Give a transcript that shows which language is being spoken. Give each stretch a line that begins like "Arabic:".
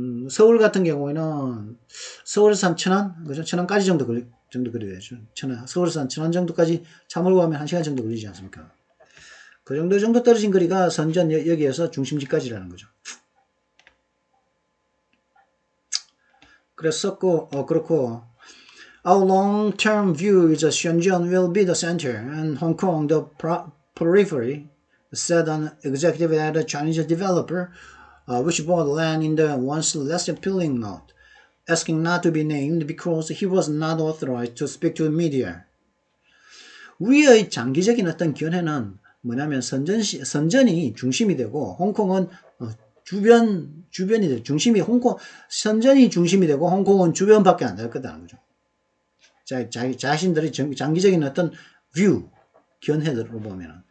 Korean: 서울 같은 경우에는 서울에서 한 천안, 그죠? 천안까지 정도 걸려야죠. 천안, 서울에서 한 천안 정도까지 차 몰고 가면 1시간 정도 걸리지 않습니까? 그 정도 떨어진 거리가 선전 여기에서 중심지까지라는 거죠. 그랬었고, 그렇고,
English: Our long-term view is that Shenzhen will be the center and Hong Kong the periphery, said an executive at a Chinese developer, which bought land in the once less appealing note, asking not to be named because he was not authorized to speak to the media.
Korean: 우리의 장기적인 어떤 견해는 뭐냐면 선전이 중심이 되고 홍콩은 주변이 돼. 중심이 선전이 중심이 되고 홍콩은 주변밖에 안 될 거다는 거죠. 자신들의 장기적인 어떤 뷰, 견해들로 보면은.